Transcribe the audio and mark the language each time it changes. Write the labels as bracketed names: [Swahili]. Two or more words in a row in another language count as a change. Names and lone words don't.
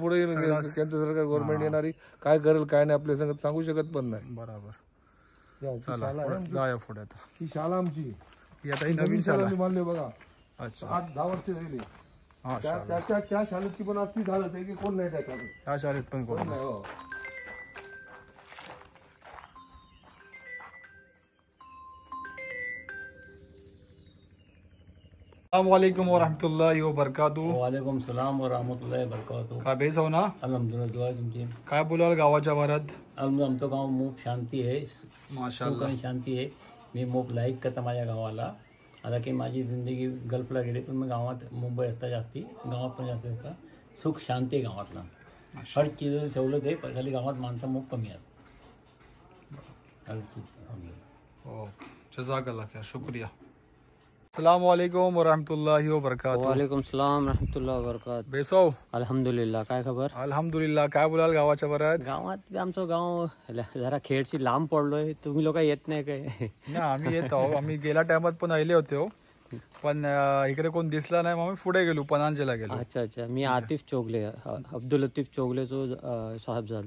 [Marathi] पुढे केंद्र सरकार गव्हर्नमेंट येणारी काय करेल काय नाही आपल्या संगत सांगू शकत पण नाही. बरोबर. चला जाऊया पुढे आता. ही शाळा आमची, ही आता ही नवीन शाळा मी मानले बघा. अच्छा 8-10 वर्ष झाली. हा त्या शाळेची पण असती झालं की कोण नाही त्या शाळेत. ह्या शाळेत पण कोण नाही, हो. [Arabic] السلام عليكم ورحمة الله وبركاته. وعليكم السلام ورحمة الله وبركاته. [Marathi] काय बेस हो ना? अल्हम्दुलिल्लाह दुआ तुमची. काय बोलाल गावाच्या भरात? आमचं गाव खूप शांती आहे, सुख माशाल्लाह. आणि शांती आहे. मी खूप लाईक करता माझ्या गावाला. आता की माझी जिंदगी गल्फला गेली पण मी गावात मुंबई असता जास्ती, गावात पण जास्त असता. सुख शांती आहे गावातला. [Hindi] हर चीज [Marathi] सवलत आहे, पण खाली गावात माणसं खूप कमी आहेत. [Hindi] हर चीज. [Arabic] ओके جزاك الله خير, शुक्रिया. السلام عليكم ورحمة الله وبركاته. وعليكم السلام رحمة الله وبركات. [Marathi] बेसो अल्हम्दुलिल्लाह. काय खबर? अल्हम्दुलिल्लाह. काय बोलाल गावाच्या भरात? गावात आमचं गाव जरा खेडशी लांब पडलोय. तुम्ही लोक येत नाही काय? ना आम्ही येत आहोत. आम्ही गेल्या टायमात पण आले होते हो, पण इकडे कोण दिसला नाही. मग आम्ही पुढे गेलो, पनांजेला गेलो. अच्छा अच्छा. मी आतिफ चोगले, अब्दुल लतीफ चोगलेचो साहेब झालो.